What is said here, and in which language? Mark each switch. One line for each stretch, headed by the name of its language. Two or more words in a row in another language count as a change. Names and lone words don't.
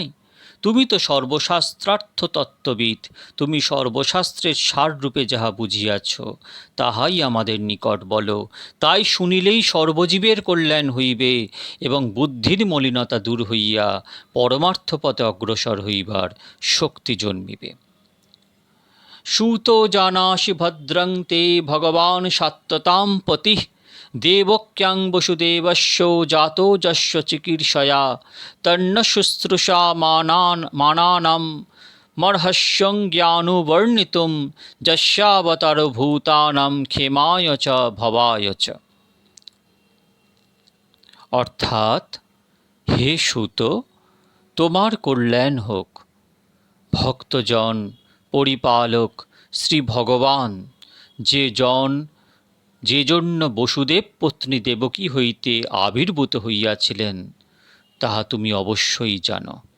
Bangla: তুমি তো সর্বশাস্ত্রার্থ তত্ত্ববিদ, তুমি সর্বশাস্ত্রের সাররূপে যাহা বুঝিয়াছ, তাহাই আমাদের নিকট বলো। তাই শুনিলেই সর্বজীবের কল্যাণ হইবে এবং বুদ্ধির মলিনতা দূর হইয়া পরমার্থ পথে অগ্রসর হইবার শক্তি জন্মিবে।
Sanskrit: সুতো জানাসি ভদ্রং তে ভগবান সাত্বতাম পতিঃ, দেবক্যাং বসুদেবস্য জাতো যস্য চিকীর্ষয়া, তন্ন শুশ্রূষা মানানাম মর্হস্যং জ্ঞানুবর্ণিতুম, যস্যাবতার ভূতানাম ক্ষেমায় চ ভবায় চ।
Bangla: অর্থাৎ, হে সুত, তোমার কল্যাণ হোক। ভক্তজন পরিপালক শ্রী ভগবান যে জন্য বসুদেব পত্নী দেবকী হইতে আবির্ভূত হইয়াছিলেন, তাহা তুমি অবশ্যই জানো।